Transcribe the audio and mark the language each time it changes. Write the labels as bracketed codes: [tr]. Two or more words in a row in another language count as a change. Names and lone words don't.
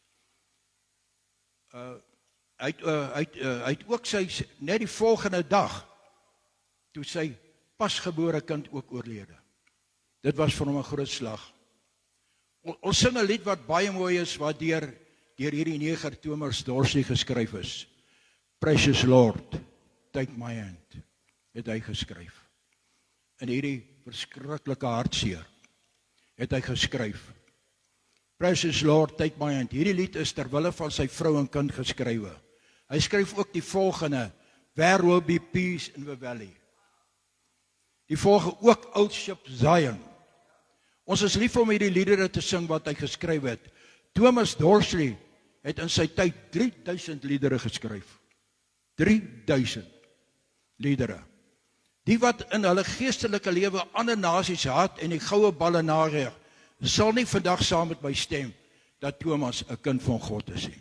[af] Hy het ook net die volgende dag toe sy pasgebore kind ook oorlede. Dit was vir hom 'n groot slag. Ons sing 'n lied wat baie mooi is, wat deur hierdie neger Thomas Dorsey geskryf is. Precious Lord, take my hand, het hy geskryf. In hierdie verskriklike hartseer het hy geskryf. Precious Lord, take my hand. Hierdie lied is ter wille van sy vrou en kind geskrywe. Hy skryf ook die volgende: There will be peace in the valley. Die volgende ook Old Ship Zion. Ons is lief om hierdie liedere te sing wat hy geskryf het. Thomas Dorsey het in sy tyd 3000 liedere geskryf. 3000 liedere. Die wat in hulle geestelike lewe ander nasies haat en die goue balle nagerig, sal nie vandag saam met my stem dat Thomas 'n kind van God is nie.